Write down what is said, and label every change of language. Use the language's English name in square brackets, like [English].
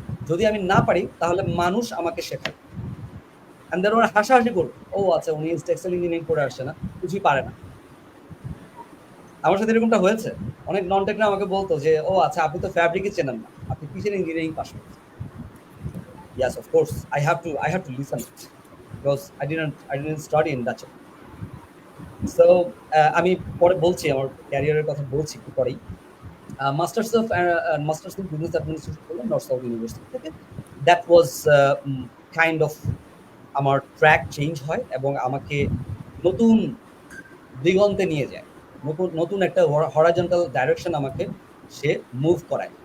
[Bangla] যদি আমি না পারি তাহলে মানুষ আমাকে শেখায়, [English] and then [Bangla] ওরা হাসাহাসি করবে, ও আচ্ছা উনি টেক্সটাইল ইঞ্জিনিয়ারিং করে আসছে না, কিছুই পারে না। আমার সাথে এরকমটা হয়েছে, অনেক নন টেকরা আমাকে বলতো যে ও আচ্ছা আপনি তো ফ্যাব্রিকই চেনেন না, আপনি কিসের ইঞ্জিনিয়ারিং পাস করেছেন। [English] Yes, of course, I have to listen because I didn't study in that. [Bangla] So আমি পরে বলছি, আমার ক্যারিয়ারের কথা বলছি একটু পরেই। মাস্টার্স ইন বিজনেস অ্যাডমিনিস্ট্রেশন করলাম নর্থ সাউথ ইউনিভার্সিটি থেকে। [English] that was kind of [Bangla] আমার ট্র্যাক চেঞ্জ হয় এবং আমাকে নতুন দিগন্তে নিয়ে যায়, নতুন একটা হরাইজন্টাল ডাইরেকশন আমাকে সে মুভ করায়।